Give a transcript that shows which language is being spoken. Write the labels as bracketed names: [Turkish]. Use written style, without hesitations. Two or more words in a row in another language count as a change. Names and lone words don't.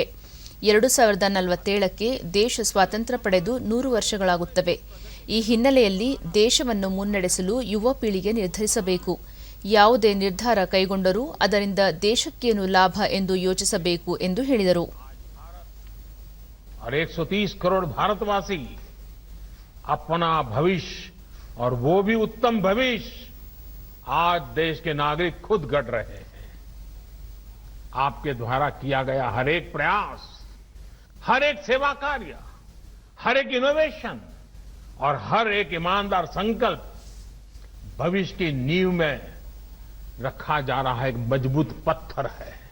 [Kannada] 2047ಕ್ಕೆ ದೇಶ ಸ್ವಾತಂತ್ರ್ಯ ಪಡೆದು 100 ವರ್ಷಗಳಾಗುತ್ತವೆ. ಈ ಹಿನ್ನೆಲೆಯಲ್ಲಿ ದೇಶವನ್ನು ಮುನ್ನಡೆಸಲು ಯುವ ಪೀಳಿಗೆ ನಿರ್ಧರಿಸಬೇಕು. ಯಾವುದೇ ನಿರ್ಧಾರ ಕೈಗೊಂಡರೂ ಅದರಿಂದ ದೇಶಕ್ಕೇನು ಲಾಭ ಎಂದು ಯೋಚಿಸಬೇಕು ಎಂದು ಹೇಳಿದರು. [Hindi] और 130 करोड़ भारतवासी अपना भविष्य और वो भी उत्तम भविष्य आज देश के नागरिक खुद गढ़ रहे हैं. आपके द्वारा किया गया हर एक प्रयास, हर एक सेवा कार्य, हर एक इनोवेशन और हर एक ईमानदार संकल्प भविष्य की नींव में रखा जा रहा एक मजबूत पत्थर है.